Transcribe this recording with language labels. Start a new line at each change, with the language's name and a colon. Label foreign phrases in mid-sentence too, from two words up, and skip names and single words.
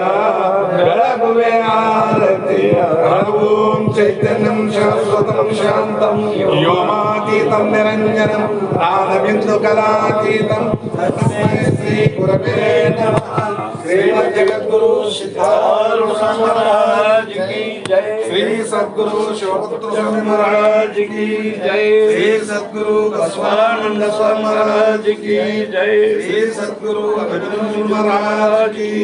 Kannada: ಬೆಳಗುವೆ ಆರತಿಯ
Sanskrit: ಓಂ ಚೈತನ್ಯಂ ಶಾಶ್ವತಂ ಶಾಂತಂ ವ್ಯೋಮಾತೀತಂ ನಿರಂಜನಂ ನಾದಬಿಂದು ಕಲಾತೀತಂ ತಸ್ಮೈ ಶ್ರೀ ಗುರವೇ ನಮಃ
Kannada: ಶ್ರೀಮದ್ ಜಗದ್ಗುರು ಸಿದ್ಧಾರೂಢ
Hindi: महाराज की जय
Kannada: ಶ್ರೀ ಸದ್ಗುರು ಶಿವಪುತ್ರ ಸ್ವಾಮಿ ಮಹಾರಾಜ್
Hindi: की जय श्री सद्गुरु बसवानंद स्वामी महाराज की जय श्री सद्गुरु अभिनव महाराज की